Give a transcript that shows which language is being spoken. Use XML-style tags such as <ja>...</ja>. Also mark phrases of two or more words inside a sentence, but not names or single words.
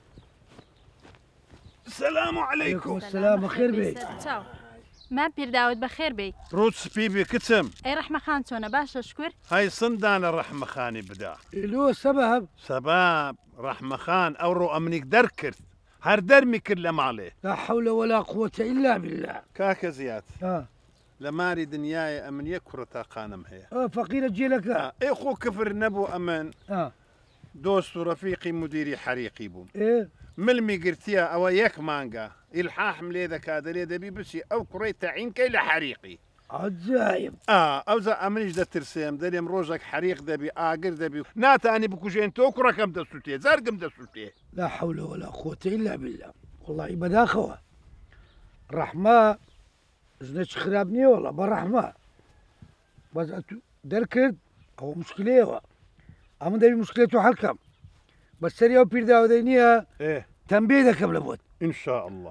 <ar>سەلام عەلەیکوم</ar> <ckb>سلام بەخێر بێ چاو ما پیرداوت بەخێر بێ ڕوت سپی بێ کچم ئەی ڕەحمەخان چۆنە باشە شکر های سندانە ڕەحمەخانی بدا ئیلۆ سەبەب سەباب ڕەحمەخان ئەوڕۆ ئەمنیک دەرکرد هەر دەرمی کرد لە ماڵێ</ckb> <ar>لا حول ولا قوة إلا بالله</ar> <ckb>کاکە زیاد لە ماری دنیاە ئەمن یەک کوڕە تاقانم هەیە فەقیرە جێلەکە ئێ خۆ کفر نەبوو ئەمن دۆست و ڕەفیقی مدیری حەریقی بووم ملمی گرتیە ئەوە یەک مانگە ئیلحاحم لێ دەکا دەرێ دەبی بچی ئەو کوڕی تەعینکەی لە حەریقی عجایب ئەوزە ئەمنیش دەترسێم دەرێم ڕۆژێک حەریق دەبی ئاگر دەبی ناتانی بکوژێن تۆ کوڕەکەم دەسووتێ زەرگم دەسووتێ</ckb> <ar>لا حول ولا قوة إلا بالله</ar> <ckb>والله بەداخەوە ڕەحمە ژنەی خراپ نییە وەڵە بە ڕەحمە بەس دەرکرد ئەوە مشکلەیەوە ئەمە دەبی مشکلێت و هەڵکەم بەسەری ئەو پیرداودەی نییە تەمبێ دەکەم لە بۆت</ckb> <ar>ئینشاء الله</ar>